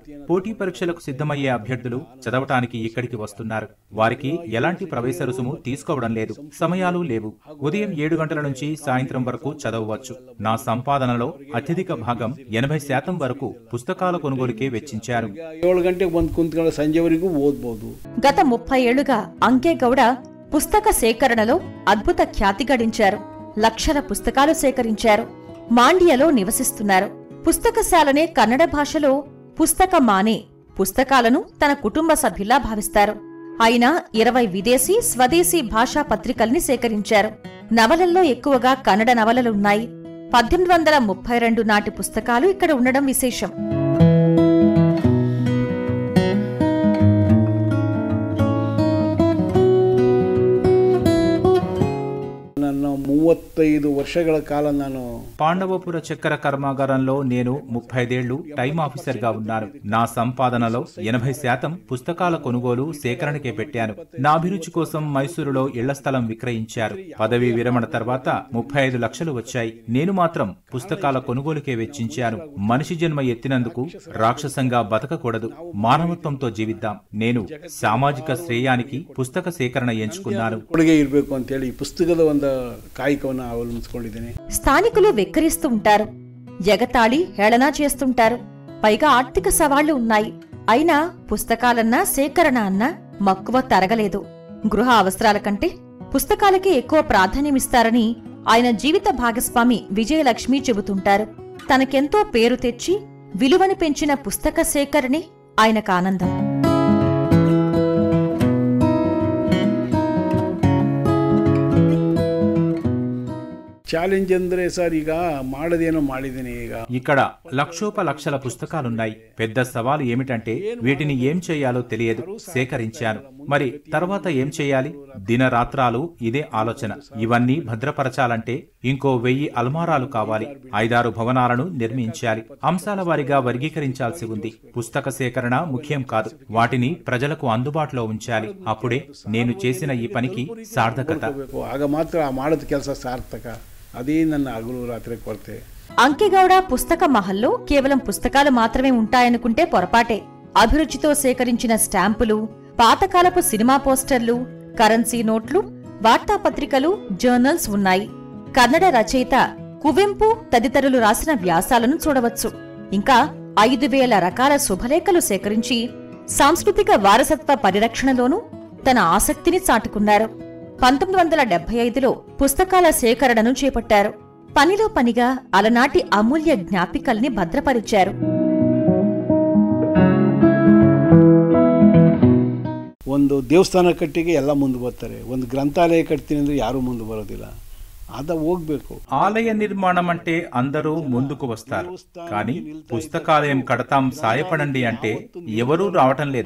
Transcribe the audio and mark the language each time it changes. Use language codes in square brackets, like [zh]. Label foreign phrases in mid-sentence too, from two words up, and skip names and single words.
[te] పోటీ పరీక్షలకు సిద్ధమయ్యే అభ్యర్థులు చదవటానికి ఇక్కడికి వస్తున్నారు. వారికి ఎలాంటి ప్రవేశ రుసుము తీసుకోవడం లేదు, సమయాలు లేవు. ఉదయం 7 గంటల నుంచి సాయంత్రం వరకు చదవవచ్చు. నా సంపాదనలో అత్యధిక భాగం 80% వరకు పుస్తకాల కొనుగోలుకే వెచ్చించారు. [kn] 7 ಗಂಟೆಗೆ ಬಂದು ಕುಂತ್ಕೊಂಡು ಸಂಜೆವರೆಗೂ ಓದಬಹುದು. [te] గత 30 ఏళ్లుగా అంకేగౌడ పుస్తక సేకరణలో అద్భుత ఖ్యాతి గడించారు. లక్షల పుస్తకాలు సేకరించారు. మాండ్యలో నివసిస్తున్నారు. పుస్తకశాలనే కన్నడ భాషలో పుస్తక మానే పుస్తకాలను తన కుటుంబ సభ్యులా భావిస్తారు. అయినా 20 విదేశీ, స్వదేశీ భాషా పత్రికల్ని సేకరించారు. నవలల్లో ఎక్కువగా కన్నడ నవలలున్నాయి. 1832 నాటి పుస్తకాలు ఇక్కడ ఉండడం విశేషం. [kn] ನಾನು 35 ವರ್ಷಗಳ ಕಾಲ ನಾನು [te] పాండవపుర చక్కెర కర్మాగారంలో నేను 35 ఏళ్లు టైం ఆఫీసర్ గా ఉన్నాను. నా సంపాదనలో 80% పుస్తకాల కొనుగోలు, సేకరణకే పెట్టాను. నా అభిరుచి కోసం మైసూరులో ఇళ్ల స్థలం విక్రయించారు. పదవీ విరమణ తర్వాత 35 లక్షలు వచ్చాయి. నేను మాత్రం పుస్తకాల కొనుగోలుకే వెచ్చించాను. మనిషి జన్మ ఎత్తినందుకు రాక్షసంగా బతకకూడదు, మానవత్వంతో జీవిద్దాం. నేను సామాజిక శ్రేయానికి పుస్తక సేకరణ ఎంచుకున్నాను. [kn] ಕೊಡುಗೆ ಇರಬೇಕು ಅಂತ ಹೇಳಿ ಪುಸ್ತಕದ ಒಂದು ಕಾಯಕವನ್ನು ಅವಲಂಬಿಸಿಕೊಂಡಿದ್ದೇನೆ. [te] స్థానికులు వెక్కిరిస్తూ ఉంటారు, ఎగతాళి, హేళనా చేస్తుంటారు. పైగా ఆర్థిక సవాళ్లు ఉన్నాయి. అయినా పుస్తకాలన్నా, సేకరణ అన్నా మక్కువ తరగలేదు. గృహ అవసరాల కంటే పుస్తకాలకే ఎక్కువ ప్రాధాన్యమిస్తారని ఆయన జీవిత భాగస్వామి విజయలక్ష్మి చెబుతుంటారు. తనకెంతో పేరు తెచ్చి విలువని పెంచిన పుస్తక సేకరణే ఆయనకు ఆనందం. [kn] ಚಾಲೆಂಜ್ ಅಂದ್ರೆ ಸರ್, ಈಗ ಮಾಡದೇನೋ ಮಾಡಿದ್ದೀನಿ. [te] ఇక్కడ లక్షల పుస్తకాలున్నాయి. పెద్ద సవాలు ఏమిటంటే వీటిని ఏం చేయాలో తెలియదు. సేకరించాను, మరి తర్వాత ఏం చేయాలి? దినరాత్రాలు ఇదే ఆలోచన. ఇవన్నీ భద్రపరచాలంటే ఇంకో 1000 అల్మారాలు కావాలి. 5-6 భవనాలను నిర్మించాలి. అంశాల వారీగా వర్గీకరించాల్సి ఉంది. పుస్తక సేకరణ ముఖ్యం కాదు, వాటిని ప్రజలకు అందుబాటులో ఉంచాలి. అప్పుడే నేను చేసిన ఈ పనికి సార్థకత. [kn] ಆಗ ಮಾತ್ರ ಮಾಡೋದು ಕೆಲಸ ಸಾರ್ಥಕ. [te] అదే నన్ను అగులు రాత్రి కొరతే. అంకెగౌడ పుస్తక మహల్లో కేవలం పుస్తకాలు మాత్రమే ఉంటాయనుకుంటే పొరపాటే. అభిరుచితో సేకరించిన స్టాంపులు, పాతకాలపు సినిమా పోస్టర్లు, కరెన్సీ నోట్లు, వార్తాపత్రికలు, జర్నల్స్ ఉన్నాయి. కన్నడ రచయిత కువెంపు తదితరులు రాసిన వ్యాసాలను చూడవచ్చు. ఇంకా 5000 రకాల శుభలేఖలు సేకరించి సాంస్కృతిక వారసత్వ పరిరక్షణలోనూ తన ఆసక్తిని చాటుకున్నారు. 1975లో పుస్తకాల సేకరణను చేపట్టారు. పనిలో పనిగా అలనాటి అమూల్య జ్ఞాపికల్ని భద్రపరిచారు. [kn] ಒಂದು ದೇವಸ್ಥಾನ ಕಟ್ಟಿಗೆ ಎಲ್ಲ ಮುಂದೆ ಬರ್ತಾರೆ. ಒಂದು ಗ್ರಂಥಾಲಯ ಕಟ್ತೀನಿ ಅಂದ್ರೆ ಯಾರೂ ಮುಂದೆ ಬರೋದಿಲ್ಲ. అద ಹೋಗ್ಬೇಕು. [te] ఆలయ నిర్మాణం అంటే అందరూ ముందుకు వస్తారు, కానీ పుస్తకాలయం కడతాం సాయపడండి అంటే ఎవరూ రావటం లేదు.